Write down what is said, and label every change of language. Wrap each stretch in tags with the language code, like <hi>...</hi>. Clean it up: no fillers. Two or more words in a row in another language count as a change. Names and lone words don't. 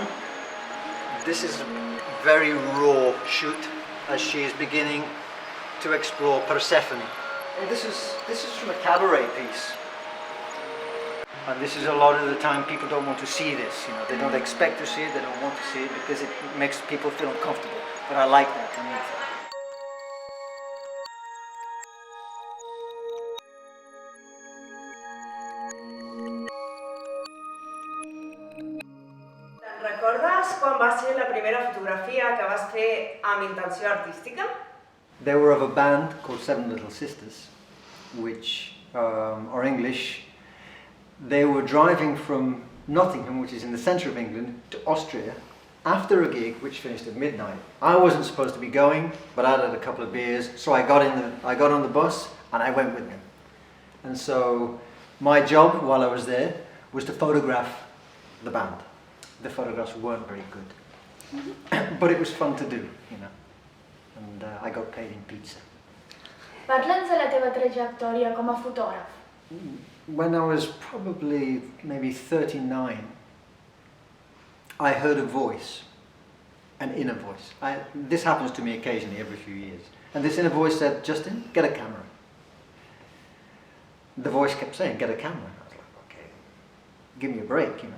<en>This is a very raw shoot as she is beginning to explore Persephone. And this is from a cabaret piece. And this is a lot of the time people don't want to see this, they don't expect to see it, they don't want to see it because it makes people feel uncomfortable. But I like that.</en> <ca>Te'n recordes quan va ser la primera fotografia que vas fer amb intenció artística?</ca> <en>They were of a band called Seven Little Sisters, which are English. They were driving from Nottingham, which is in the centre of England, to Austria after a gig which finished at midnight. I wasn't supposed to be going, but I had a couple of beers, so I got on the bus and I went with them. And so my job while I was there was to photograph the band. The photographs weren't very good, but it was fun to do, and I got paid in pizza.</en> <ca>Parla'ns de la teva trajectòria com a fotògraf.</ca> <en>When I was probably maybe 39, I heard a voice, an inner voice. This happens to me occasionally every few years. And this inner voice said, Justin, get a camera. The voice kept saying, get a camera. I was like, okay, give me a break, you know.</en>